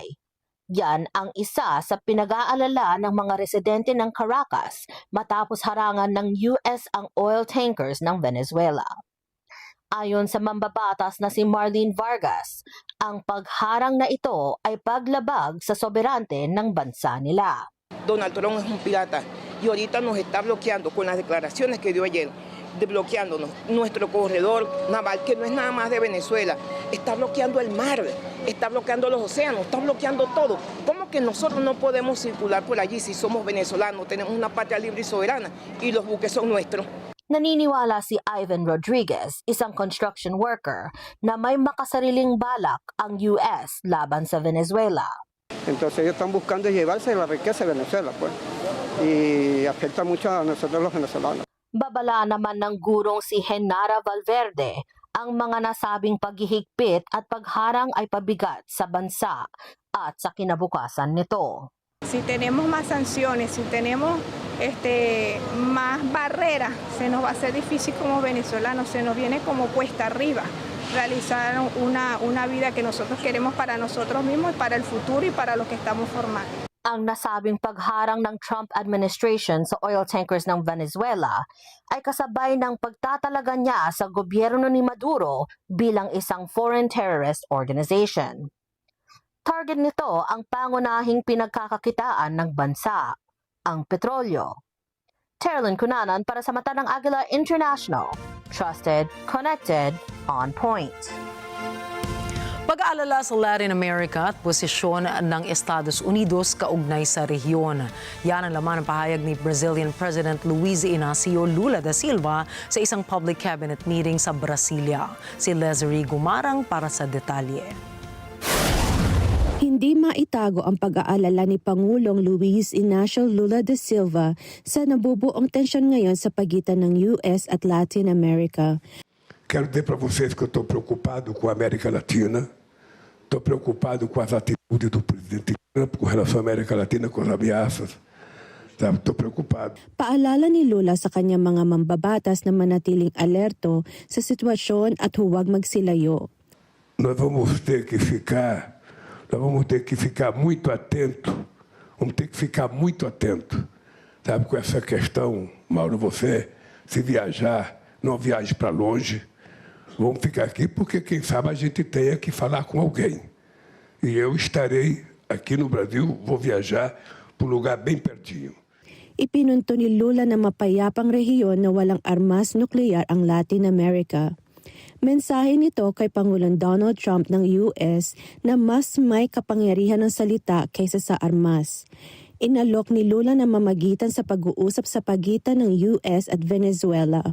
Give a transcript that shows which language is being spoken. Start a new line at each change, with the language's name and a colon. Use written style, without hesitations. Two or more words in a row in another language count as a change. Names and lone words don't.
Filipino: Yan ang isa sa pinag-aalala ng mga residente ng Caracas matapos harangan ng US ang
English: oil tankers
Filipino: ng Venezuela. Ayon sa mambabatas na si Marlene Vargas, ang pagharang na ito ay paglabag sa soberante ng bansa nila.
Spanish: Donald Trump es un pirata y ahorita nos está bloqueando con las declaraciones que dio ayer, desbloqueándonos nuestro corredor naval, que no es nada más de Venezuela, está bloqueando el mar, está bloqueando los océanos, está bloqueando todo. ¿Cómo que nosotros no podemos circular por allí si somos venezolanos, tenemos una patria libre y soberana y los buques son nuestros?
Filipino: Naniniwala si Ivan Rodriguez, isang
English: construction worker,
Filipino: na may makasariling balak ang US laban sa Venezuela.
Spanish: Entonces ellos están buscando llevarse la riqueza de Venezuela, pues, y afecta mucho a nosotros los venezolanos.
Filipino: Babala naman ng gurong si Genara Valverde, ang mga nasabing paghihigpit at pagharang ay pabigat sa bansa at sa kinabukasan nito.
Spanish: Si tenemos más sanciones, si tenemos más barreras, se nos va a hacer difícil como venezolanos, se nos viene como cuesta arriba realizar una vida que nosotros queremos para nosotros mismos, para el futuro y para los que estamos formando.
Filipino: Ang nasabing pagharang ng Trump administration sa
English: oil tankers
Filipino: ng Venezuela ay kasabay ng pagtatalaga niya sa gobyerno ni Maduro bilang isang
English: foreign terrorist organization.
Filipino: Target nito ang pangunahing pinagkakakitaan ng bansa, ang petrolyo. Terlin Cunanan para sa mata ng Agila International.
English: Trusted, connected, on point.
Filipino: Pag-aalala sa Latin America at posisyon ng Estados Unidos kaugnay sa rehiyon. Yan ang laman ng pahayag ni
English: Brazilian President
Filipino: Luiz Inácio Lula da Silva sa isang
English: public cabinet meeting
Filipino: sa Brasilia. Si Leslie Gumarang para sa detalye. Hindi maitago ang pag-aalala ni Pangulong Luiz Inácio Lula da Silva sa nabubuong tensyon ngayon sa pagitan ng US at Latin America.
Portuguese: Quero dizer para vocês que eu estou preocupado com a América Latina, estou preocupado com as atitudes do presidente Trump com relação à América Latina, com as ameaças. Estou preocupado.
Filipino: Paalala ni Lula sa kanyang mga mambabatas na manatiling alerto sa sitwasyon at huwag magsilayo.
Portuguese: Nós vamos ter que ficar muito atento, vamos ter que ficar muito atento, sabe, com essa questão, Mauro, você se viajar, não viaje para longe. Vamos ficar aqui porque, quem sabe, a gente tenha que falar com alguém. E eu estarei aqui no Brasil, vou viajar para um lugar bem pertinho.
Filipino: Ipinunto ni Lula na mapayapang rehiyon na walang armas nuklear ang Latin America. Mensahe nito kay Pangulong Donald Trump ng US na mas may kapangyarihan ng salita kaysa sa armas. Inalok ni Lula na mamagitan sa pag-uusap sa pagitan ng US at Venezuela.